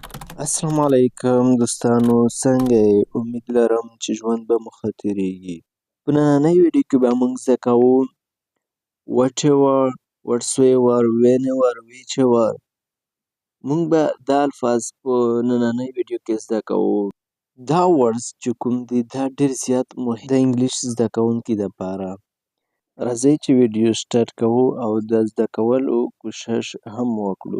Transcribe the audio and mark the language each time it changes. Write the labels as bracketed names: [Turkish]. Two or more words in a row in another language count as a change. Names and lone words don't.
[Pashto] السلام علیکم دوستانو، څنګه یې؟ امید لرم چې ژوند به مو ښه تېرېږي. په نننۍ ویډیو کې به موږ زده کوو [English] whatever, whatsoever, whenever, whichever. [Pashto] موږ به دا الفاظ په نننۍ ویډیو کې زده کوو. دا ورډز چې کوم دي دا ډېر زیات مهم د انګلیش زده کوونکي دپاره. راځئ چې [English] video start [Pashto] کوو او د زده کولو کوشش هم وکړو.